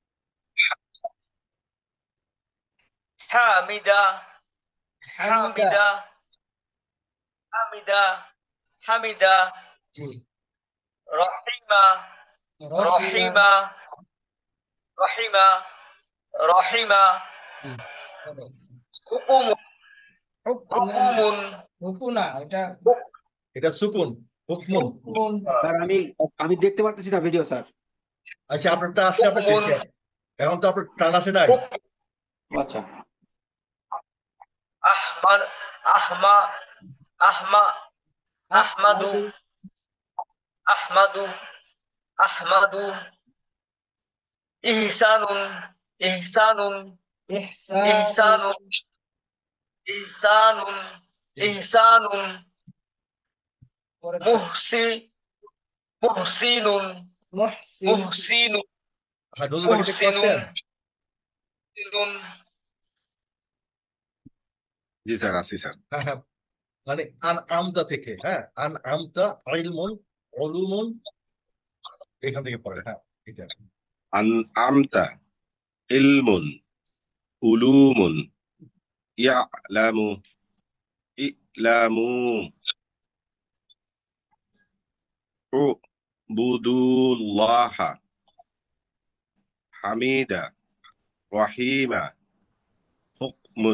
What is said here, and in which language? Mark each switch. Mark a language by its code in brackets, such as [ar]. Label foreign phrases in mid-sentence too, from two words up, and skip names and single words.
[ar] حامدة حامدة حامدة حامدة رحيمة رحيمة رحيمة رحيمة حكم حكمٌ حكنا এটা [bn] এটা [ar] سكون، حكمٌ. [bn] হুকুমুন স্যার আমি দেখতে পারতেছি না ভিডিও স্যার। আচ্ছা, আপনারটা আসলে আপনি দেখেন। এখন তো আপনার টান আসে নাই। আচ্ছা [ar] أحمان أحما أحما أحمدُ أحمدُ أحمدُ إحسانٌ إحسانٌ إحسانٌ إحسانٌ إحسانٌ محسِ محسنٌ محسنٌ [bn] হ্যাঁ, নজরুল ভাই দেখতে পাচ্ছেন? মুহসিনুন জি স্যার, আছি স্যার। হ্যাঁ, হ্যাঁ, মানে আন আমতা থেকে। হ্যাঁ, [ar] أنعمت، علمٌ، علومٌ, [bn] এখান থেকে পড়েন। হ্যাঁ, এটা [ar] أنعمت علمٌ علومٌ يعلمُ إعلامُ عبد الله حامدة رحيمة حكمٌ